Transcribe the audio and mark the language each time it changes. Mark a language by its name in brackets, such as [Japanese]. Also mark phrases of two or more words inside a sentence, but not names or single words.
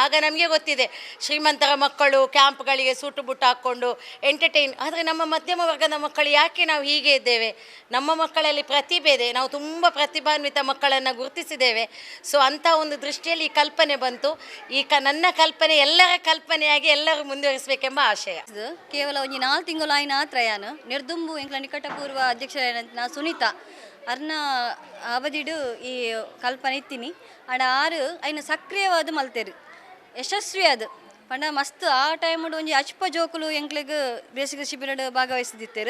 [Kannada] ಆಗ ನಮಗೆ ಗೊತ್ತಿದೆ ಶ್ರೀಮಂತರ ಮಕ್ಕಳು ಕ್ಯಾಂಪ್ಗಳಿಗೆ [English] suit boot [Kannada] ಹಾಕ್ಕೊಂಡು ಎಂಟರ್ಟೈನ್. ಆದರೆ ನಮ್ಮ ಮಧ್ಯಮ ವರ್ಗದ ಮಕ್ಕಳು ಯಾಕೆ ನಾವು ಹೀಗೆ ಇದ್ದೇವೆ? ನಮ್ಮ ಮಕ್ಕಳಲ್ಲಿ ಪ್ರತಿಭೆ ಇದೆ, ನಾವು ತುಂಬ ಪ್ರತಿಭಾನ್ವಿತ ಮಕ್ಕಳನ್ನು ಗುರುತಿಸಿದ್ದೇವೆ. ಸೊ ಅಂಥ ಒಂದು ದೃಷ್ಟಿಯಲ್ಲಿ ಈ ಕಲ್ಪನೆ ಬಂತು. ನನ್ನ ಕಲ್ಪನೆ ಎಲ್ಲರ ಕಲ್ಪನೆಯಾಗಿ ಎಲ್ಲರೂ ಮುಂದುವರಿಸಬೇಕೆಂಬ ಆಶಯ. [Tulu] ಕೇವಲ ಒಂದು 4 ತಿಂಗಳು ಆಯ್ನ ತ್ರಯಾನು ನಿರ್ದುಂಬು ಎಂಕ್ಲ ನಿಕಟಪೂರ್ವ ಅಧ್ಯಕ್ಷರ ಸುನೀತಾ ಅರ್ನ ಅವಧಿಡು ಈ ಕಲ್ಪನೆ ಇತ್ತೀನಿ. ಆಡ ಆರು ಐನ ಸಕ್ರಿಯವಾದ ಮಲ್ತೇರು, ಯಶಸ್ವಿ ಅದು ಪಂಡ ಮಸ್ತ್. ಆ ಟೈಮು ಒಂಜಿ ಅಚ್ಪ ಜೋಕುಲು ಎಂಕ್ಲೆಗ್ ಬೇಸಿಗೆ ಶಿಬಿರ ಭಾಗವಹಿಸಿದ್ದೇರು.